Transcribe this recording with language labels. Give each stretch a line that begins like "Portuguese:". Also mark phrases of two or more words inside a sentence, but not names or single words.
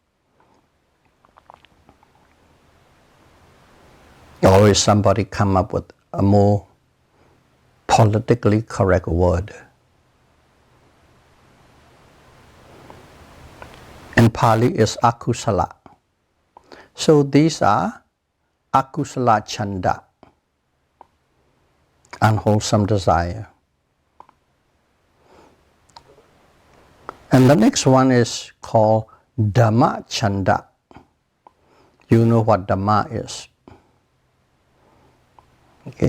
English: Always somebody come up with a more politically correct word. In Pali is akusala. So these are
Pali: akusala chanda,
English: unwholesome desire. And the next one is called
Pali: Dhamma Chanda.
English: You know what Dhamma is. Okay?